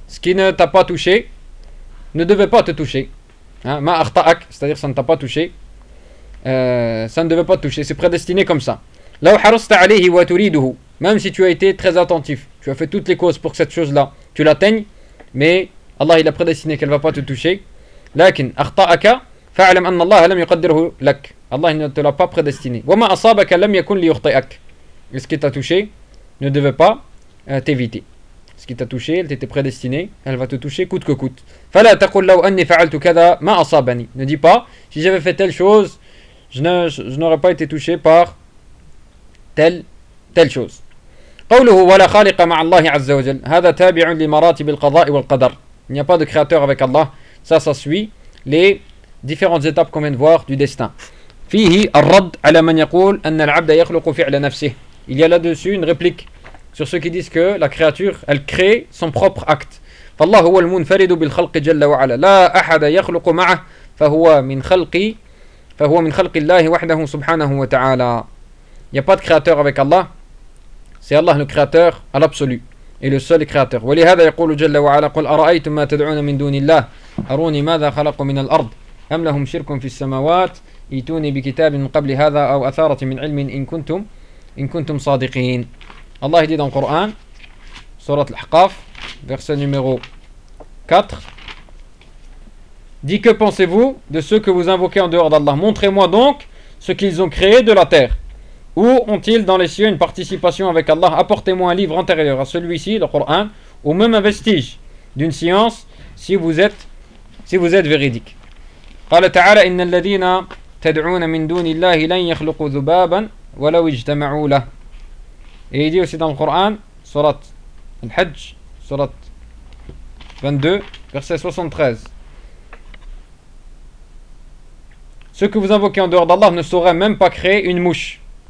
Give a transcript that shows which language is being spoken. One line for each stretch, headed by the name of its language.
French: Ce qui ne t'a pas touché, ne devait pas te toucher.
Arabic: مَا أَخْطَاكَ,
French: c'est-à-dire ça ne t'a pas touché. Ça ne devait pas te toucher, c'est prédestiné comme ça.
Arabic: لو حرصت عليه وتريده,
French: même si tu as été très attentif, tu as fait toutes les causes pour que cette chose-là tu l'atteignes, mais Allah il a prédestiné qu'elle ne va pas te toucher.
Arabic: لكن أخطأك فاعلم أن الله لم يقدره لك.
French: Allah ne te l'a pas prédestiné.
Arabic: وما أصابك لم يكن ليخطئك.
French: Ce qui t'a touché ne devait pas t'éviter. Ce qui t'a touché, elle t'était prédestinée, elle va te toucher coûte que coûte.
Arabic: فلا تقل لو أني فعلت كذا ما أصابني.
French: Ne dis pas si j'avais fait telle chose, je n'aurais pas été touché par telle chose.
Arabic: قوله ولا خالق مع الله عز وجل. هذا تابع لمراتب القضاء والقدر.
French: Il n'y a pas de créateur avec Allah. Ça suit les différentes étapes qu'on vient de voir du destin.
Arabic: فيه الرد على من يقول أن العبد يخلق فعل نفسه.
French: Il y a là-dessus une réplique sur ceux qui disent que la créature elle crée son propre acte.
Arabic: فالله هو المنفرد بالخلق جل وعلا. لا أحد يخلق معه فهو من خلقي. فهو من خلق الله وحده سبحانه وتعالى.
French: n'y a pas de créateur avec Allah. C'est Allah le créateur à l'absolu. Et le seul créateur.
Arabic: وَلِهَذَا يَقُولُ جَلَّ وَعَلَا قُلْ أَرَأَيْتُمْ مَا تَدْعُونَ مِنْ دُونِ اللَّهِ أَرُونِ مَاذَا خَلَقُوا مِنَ الْأَرْضِ أَمْ لَهُمْ شِرْكٌ فِي السَّمَاوَاتِ إِتُونِي بِكِتَابٍ قَبْلِ هَذَا أَوْ أَثَارَةٍ مِنْ عِلْمٍ إِنْ كُنْتُمْ صَادِقِينَ.
French: Allah dit dans le Coran, Surat Al-Ahqaf, verset numéro 4, dit: que pensez-vous de ceux que vous invoquez en dehors d'Allah? Montrez-moi donc ce qu'ils ont créé de la terre. Où ont-ils dans les cieux une participation avec Allah? Apportez-moi un livre antérieur à celui-ci, le Coran, ou même un vestige d'une science, si vous êtes véridique.
Arabic: قال تعالى إن الذين تدعون من دون الله لن يخلقوا ذبابا ولو اجتمعوا له.
French: Et il dit aussi dans le Coran, surat Al-Hajj, surat 22, verset 73. Ceux que vous invoquez en dehors d'Allah ne sauraient même pas créer une mouche.